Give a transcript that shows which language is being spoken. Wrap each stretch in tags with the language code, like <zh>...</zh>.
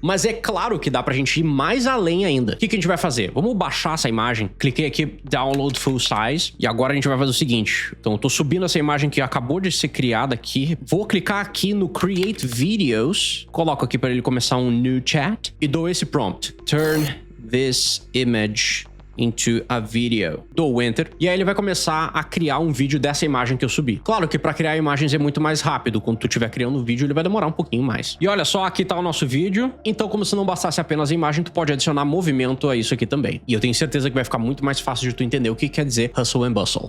<pt>Mas é claro que dá pra gente ir mais além ainda. O que a gente vai fazer? Vamos baixar essa imagem. Cliquei aqui, Download Full Size, e agora a gente vai fazer o seguinte. Então eu tô subindo essa imagem que acabou de ser criada aqui. Vou clicar aqui no Create Videos, coloco aqui para ele começar um new chat e dou esse prompt.</pt> <en>Turn this image into a video.</en> <pt>Dou Enter e aí ele vai começar a criar um vídeo dessa imagem que eu subi. Claro que para criar imagens é muito mais rápido. Quando tu estiver criando o vídeo, ele vai demorar um pouquinho mais. E olha só, aqui tá o nosso vídeo. Então, como se não bastasse apenas a imagem, tu pode adicionar movimento a isso aqui também. E eu tenho certeza que vai ficar muito mais fácil de tu entender o que quer dizer hustle and bustle.</pt>